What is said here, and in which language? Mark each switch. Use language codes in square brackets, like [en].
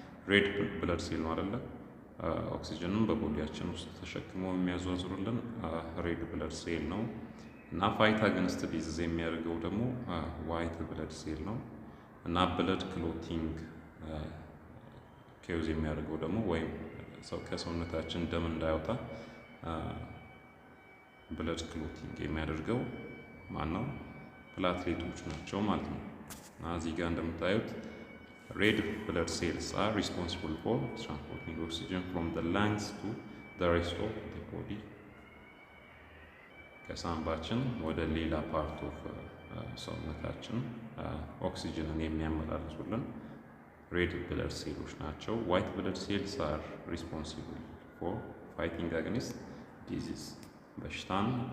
[am] ሬድ ብለድ ሴል ነው አይደለ? ኦክሲጅንን በቦዲያችን ውስጥ ተሸክሞ የሚያዟዙሩልን ሬድ ብለድ ሴል ነው። እና ፋይት አገንስት ዲዚዝ የሚያደርገው ደግሞ ዋይት ብለድ ሴል ነው። እና ብለድ ክሎቲንግ ኬውዝ የሚያደርገው ደግሞ ወይም ከሰውነታችን ደም እንዳይወጣ ብለድ ክሎቲንግ የሚያደርገው ማን ነው? ፕላትሌቶች ናቸው ማለት ነው። እና እዚህ ጋር እንደምታዩት [en] ሬድ ብለድ ሴልስ are responsible for transporting oxygen from the lungs to the rest of the body. [am] ከሳምባችን ወደ ሌላ ፓርት ኦፍ ሰውነታችን ኦክሲጅንን የሚያመላልሱልን ሬድ ብለድ ሴሎች ናቸው። [en] ዋይት ብለድ ሴልስ are responsible for fighting against disease. [am] በሽታን